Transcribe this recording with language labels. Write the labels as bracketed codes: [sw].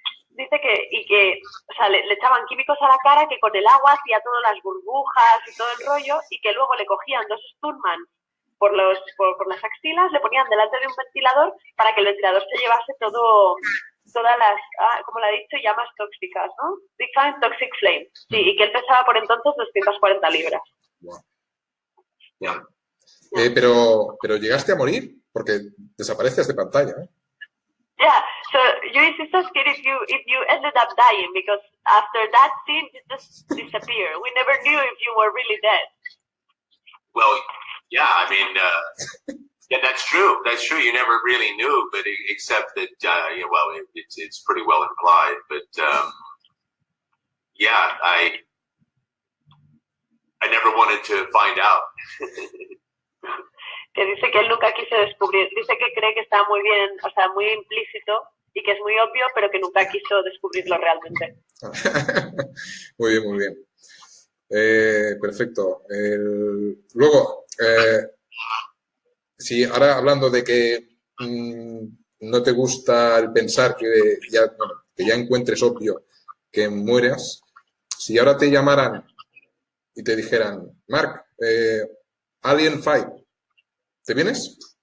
[es] Dice que o sea, le echaban químicos a la cara que con el agua hacía todas las burbujas y todo el rollo, y que luego le cogían dos stuntmans por las axilas, le ponían delante de un ventilador para que el ventilador se llevase todas las, como le ha dicho, llamas tóxicas, ¿no? [en] Defined Toxic Flame. [es] Sí, y que él pesaba por entonces 240 libras. [en] Wow. [es] Pero llegaste a morir porque desapareces de pantalla, ¿eh? [en] Yeah, so Luis is so scared if you ended up dying because after that scene you just disappear. We never knew if you were really dead. Well, yeah, I mean, yeah, that's true. That's true. You never really knew, but except that, well, it's pretty well implied. But yeah, I never wanted to find out. [es] Que dice que él nunca quiso descubrir. Dice que cree que está muy bien, o sea, muy implícito y que es muy obvio, pero que nunca quiso descubrirlo realmente. Muy bien. Perfecto. Luego, sí, ahora hablando de que no te gusta el pensar que ya encuentres obvio que mueras, si ahora te llamaran y te dijeran, Mark, Alien 5, ¿te vienes?